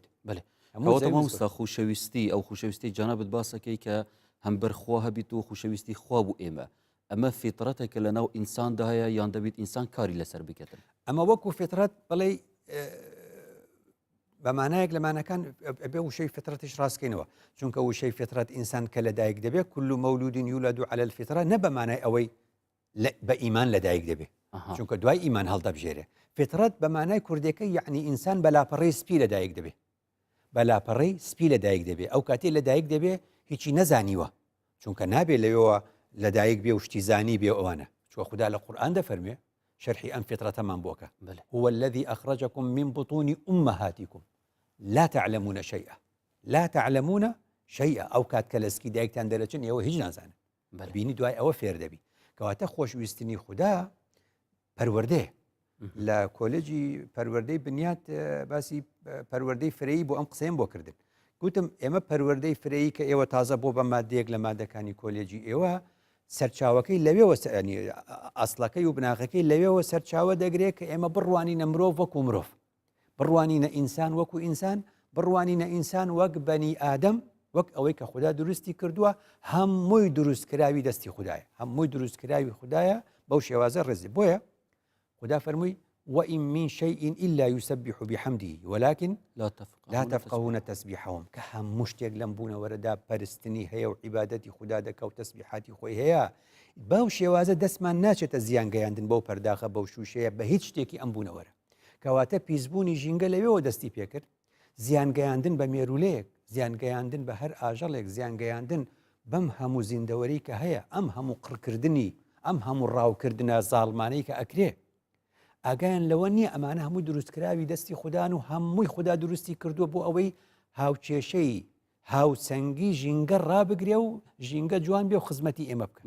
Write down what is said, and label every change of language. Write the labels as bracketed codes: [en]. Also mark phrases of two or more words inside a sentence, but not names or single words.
[ckb] کەواتە مامۆستا خوشەویستی ئەو خوشەویستی جانابت باسەکەی کە هەم بەرخوا هەبیت و خوشەویستی خوا بوو ئێمە ئەمە فیترەتێکە لە ناو ئینساندا هەیە یان دەبێت ئینسان کاری لەسەر بکەتن؟ ئەمە وەکو فیترەت بڵێ بەمانایەک لەمانەکان بێ وشەی فترەتش ڕاستکەینەوە، چونکە وشەی فترەت ئینسان کە لەدایک دەبێت [ar] كل مولود يولد على الفطرة [ckb] نە بەمانای ئەوەی بە ئیمان لەدایک دەبێت، چونکە دوای ئیمان هەڵدەبژێرێ. فترەت بەمانای کوردەکە یعنی ئینسان بەلاپەڕەی سپی لەدایک دەبێت، بەلاپەڕەی سپی لەدایک دەبێت. ئەو کاتێ لەدایک دەبێت هیچی نەزانیوە، چونکە نابێت لەوێەوە لەدایک بێ و شتی زانی بێ ئەوانە، چوە خوددا لە قورئان دەفەرمێ شرحی ئەم فترەتەمان بۆکە [ar] هو الذي أخرجكم من بطون أمهاتكم لا تعلمون شيئا لا تعلمون شيئا. [ckb] ئەو کات کە لە سکی دایکتان دەرەچن ئێوە هیچ نازانن، بینی دوای ئەوە فێر دەبی. کەواتە خۆشویستنی خوددا پەروەردەیە. لە کۆلێجی پەروەردەی بنیات باسی پەروەردەی فرەیی بۆ ئەم قسەیەم بۆ کردن. گوتم ئێمە پەروەردەی فرەیی کە ئێوە تازە بۆ بە مادەیەک لە مادەکانی کۆلێجی ئێوە سەرچاوەکەی لەوێەوە ئەسڵەکەی و بناغەکەی لەوێەوە سەرچاوە دەگرێت کە ئێمە بڕوانینە مرۆڤ وەکو مرۆڤ، بڕوانینە ئینسان وەکو ئینسان، بڕوانینە ئینسان وەک بەنی ئادەم، وەک ئەوەی کە خوددا دروستی کردووە هەمووی دروستکراوی دەستی خوددایە، هەمووی دروستکراوی خوددایە بەو شێوازە ڕێزی. بۆیە خوددا فەرمووی [ar] وإن من شيء إلا يسبح بحمده ولكن لا تفقهون تسبيحهم. [ckb] کە هەموو شتێک لەم بوونەوەرەدا پەرستنی هەیە و عیبادەتی خوددا دەکە و تەسبیحاتی خۆی هەیە. بەو شێوازە دەستمان ناچێتە زیان گەیاندن بەو پەرداخە بەو شوشەیە بە هیچ شتێکی ئەم بوونەوەرە. کەواتە پیسبوونی ژینگە لەوێەوە دەستی پێکرد، زیانگەیاندن بە مێرولەیەک، زیانگەیاندن بە هەر ئاژەڵێک، زیانگەیاندن بەم هەموو زیندەوەری کە هەیە، ئەم هەموو قڕکردنی، ئەم هەموو ڕاوکردنە زاڵمانەی کە ئەکرێ، ئاگایان لەوە نییە ئەمانە هەموو دروستکراوی دەستی خوددان و هەمووی خوددا دروستی کردووە بۆ ئەوەی هاوچێشەی هاوسەنگی ژینگە ڕابگرێ و ژینگە جوان بێ و خزمەتی ئێمە بکەن